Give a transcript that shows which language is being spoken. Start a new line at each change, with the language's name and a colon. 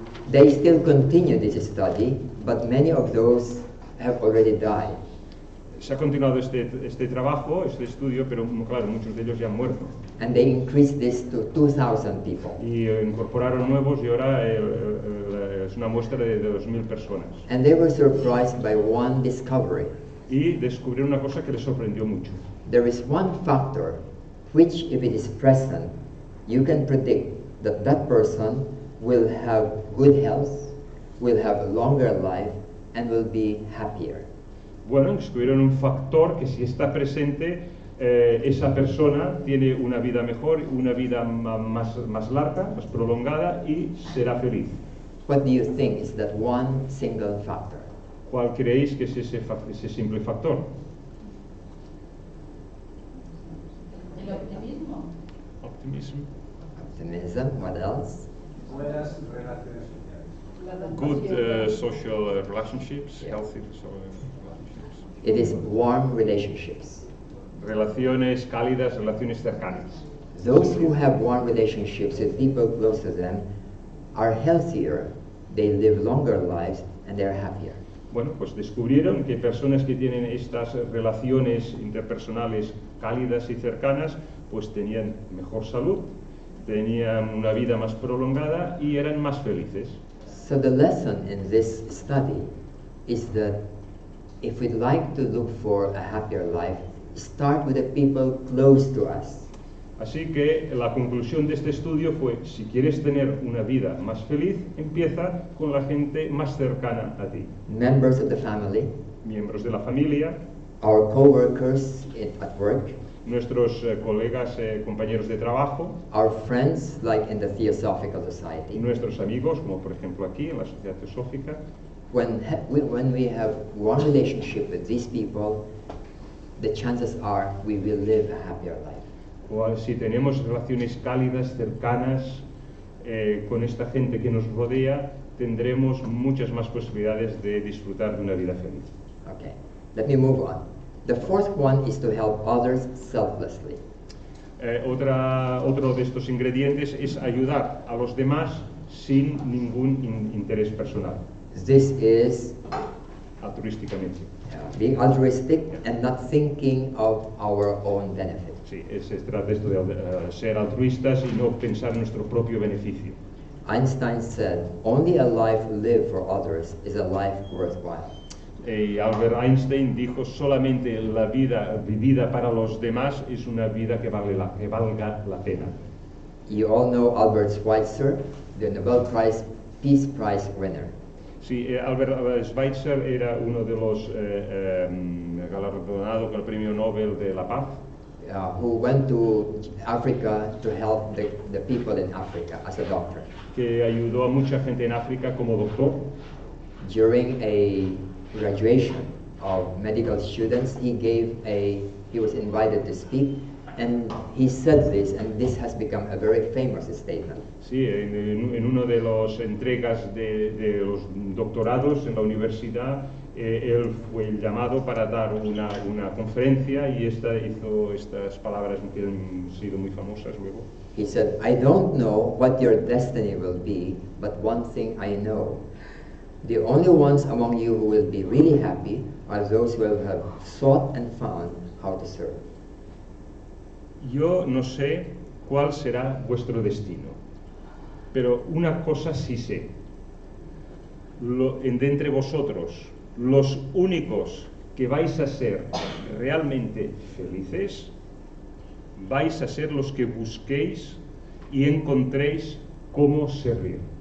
English: They still continue this study, but many of those have already died.
Spanish: Se ha continuado este trabajo, este estudio, pero claro, muchos de ellos ya han muerto.
English: And they increased this to 2,000 people.
Spanish: Y incorporaron nuevos y ahora es una muestra de 2.000 personas.
English: And they were surprised by one discovery.
Spanish: Y descubrieron una cosa que les sorprendió mucho.
English: There is one factor which, if it is present, you can predict that that person will have good health, will have a longer life, and will be happier.
Spanish: Bueno, descubrieron un factor que si está presente, esa persona tiene una vida mejor, una vida más larga, más prolongada y será feliz.
English: What do you think is that one single factor?
Spanish: ¿Cuál creéis que es ese simple factor? El optimismo.
English: Optimism, what else?
Spanish: Buenas relaciones sociales.
English: Good social relationships, healthy social relationships. It is warm relationships.
Spanish: Relaciones cálidas, relaciones cercanas.
English: Those who have warm relationships with people close to them are healthier, they live longer lives, and they're happier.
Spanish: Bueno, pues descubrieron que personas que tienen estas relaciones interpersonales cálidas y cercanas, pues tenían mejor salud, tenían una vida más prolongada y eran más felices.
English: So the lesson in this study is that if we'd like to look for a happier life, start with the people close to us.
Spanish: Así que la conclusión de este estudio fue, si quieres tener una vida más feliz, empieza con la gente más cercana a ti.
English: Members of the family,
Spanish: Miembros de la familia,
English: our co-workers at work,
Spanish: nuestros colegas, compañeros de trabajo,
English: our friends like in the Theosophical Society.
Spanish: nuestros amigos, como por ejemplo aquí en la Sociedad Teosófica.
English: When we have one relationship with these people, the chances are we will live a happier life.
Spanish: O si tenemos relaciones cálidas, cercanas, con esta gente que nos rodea, tendremos muchas más posibilidades de disfrutar de una vida feliz.
English: Okay, let me move on. The fourth one is to help others selflessly.
Spanish: Otro de estos ingredientes es ayudar a los demás sin ningún interés personal,
English: This is
Spanish: altruísticamente.
English: being altruistic and not thinking of our own benefit.
Spanish: Sí, se trata esto de ser altruistas y no pensar en nuestro propio beneficio.
English: Einstein said, only a life lived for others is a life worthwhile.
Spanish: Albert Einstein dijo, solamente la vida vivida para los demás es una vida que valga la pena.
English: You all know Albert Schweitzer, the Nobel Peace Prize winner.
Spanish: Sí, Albert Schweitzer era uno de los galardonados con el Premio Nobel de la Paz.
English: Who went to Africa to help the people in Africa as a doctor.
Spanish: Que ayudó a mucha gente en África como doctor.
English: During a graduation of medical students, he was invited to speak, and he said this, and this has become a very famous statement.
Spanish: Sí, en una de las entregas de los doctorados en la universidad, él fue llamado para dar una conferencia y hizo estas palabras que han sido muy famosas luego.
English: He said, I don't know what your destiny will be, but one thing I know. The only ones among you who will be really happy are those who have sought and found how to serve.
Spanish: Yo no sé cuál será vuestro destino, pero una cosa sí sé. De entre vosotros, los únicos que vais a ser realmente felices, vais a ser los que busquéis y encontréis cómo servir.